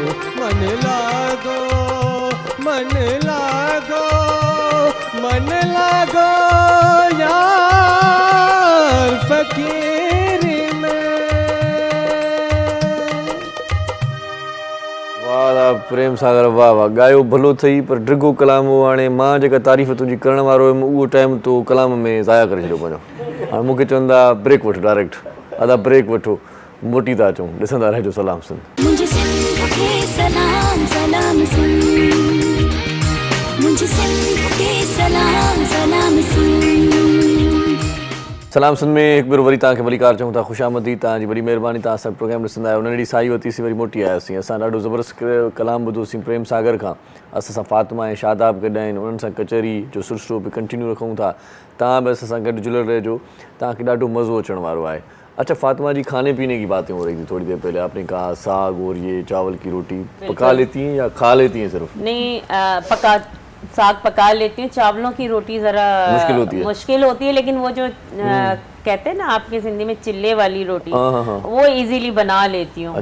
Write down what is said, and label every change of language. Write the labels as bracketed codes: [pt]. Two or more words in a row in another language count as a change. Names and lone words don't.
[hi] मन लागो, मन लागो, मन लागो यार फकीरे में। [sd] वाह प्रेम सागर, वाह वाह, गायो भलो थई पर ड्रिगो कलाम हो। हाणे मां जेका तारीफ़ तुंहिंजी करण वारो हुयमि उहो टाइम तो कलाम में ज़ाया करे छॾियो पंहिंजो। हाणे मूंखे चवंदा ब्रेक वठो, डायरेक्ट अदा ब्रेक वठो, मोटी था अचूं, ॾिसंदा रहिजो सलाम सिंध। मुझे सिंध के सलाम सलाम सिंध, मुझे सिंध के सलाम सलाम सिंध। सलाम सिंध में हिकु भेरो वरी तव्हांखे मलिकार चऊं था, ख़ुशि आमदी, तव्हांजी वॾी महिरबानी। तव्हां असां प्रोग्राम ॾिसंदा आहियो। उन ॾींहुं साई वरितीसीं, वरी मोटी आयासीं। असां ॾाढो ज़बरदस्त कलाम ॿुधोसीं प्रेम सागर खां। असां सां फातिमा ऐं शादाब गॾु आहिनि, उन्हनि सां कचहरी जो सिलसिलो बि कंटिन्यू रखूं था। तव्हां बि असां सां गॾु जुड़ियल रहिजो, तव्हांखे ॾाढो मज़ो अचण वारो आहे। [hi] अच्छा फातिमा जी, खाने पीने की बातें हो रही थी थोड़ी देर पहले, आपने कहा साग और ये चावल की रोटी पका लेती हैं या खा लेती हैं सिर्फ? नहीं, पका साग पका लेती हूँ, चावलों की रोटी ज़रा मुश्किल होती है, लेकिन वो जो कहते हैं ना आपके हिंदी में चिल्ले वाली रोटी, वो इजीली बना लेती हूँ।